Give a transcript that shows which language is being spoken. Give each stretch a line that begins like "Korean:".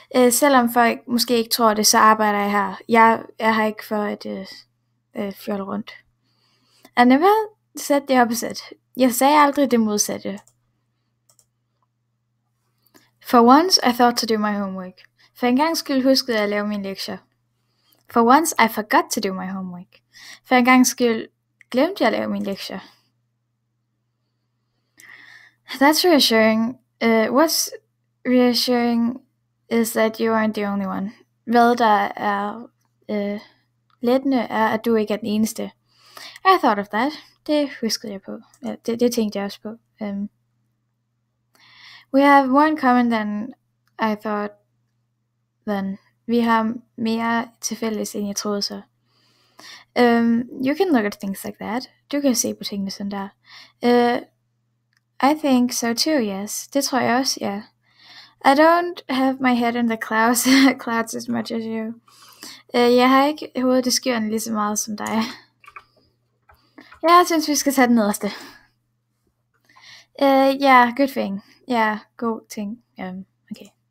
Danish: Selvom folk måske ikke tror det, så arbejder jeg her. Jeg er her ikke for at fjolle rundt.
English: I never said the opposite.
Danish: Jeg sagde aldrig det modsatte.
English: For once, I thought to do my homework.
Danish: For en gang skyld huskede jeg at lave mine lektier.
English: For once, I forgot to do my homework.
Danish: For en gang skyld glemte jeg at lave mine lektier.
English: That's reassuring. What's reassuring is that you aren't the only one.
Danish: Hvad der er lettende er, at du ikke er den eneste.
English: I thought of that.
Danish: Det huskede jeg på. Det tænkte jeg også på.
English: We have more in common than I thought then.
Danish: Vi har mere til fælles, end jeg troede så.
English: You can look at things like that.
Danish: Du kan se på tingene sådan der.
English: I think so too, yes.
Danish: Det tror jeg også, ja.
English: I don't have my head in the clouds as much as you.
Danish: Jeg har ikke hovedet i skyerne lige så meget som dig. Jeg synes, vi skal tage den nederste.
English: Yeah, good thing.
Danish: Yeah, god ting.
English: Okay.